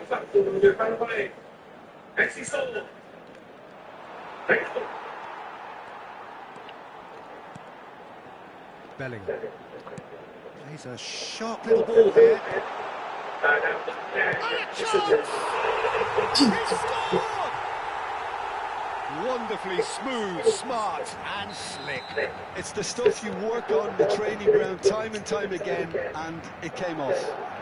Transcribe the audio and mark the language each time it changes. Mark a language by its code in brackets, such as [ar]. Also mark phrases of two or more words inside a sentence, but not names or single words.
[vi] của đội tuyển Paraguay. Enciso. [en] Bellingham. He's a sharp little ball here. And a chance! He scored! Wonderfully smooth, smart and slick. It's the stuff you work on the training ground time and time again, and it came off.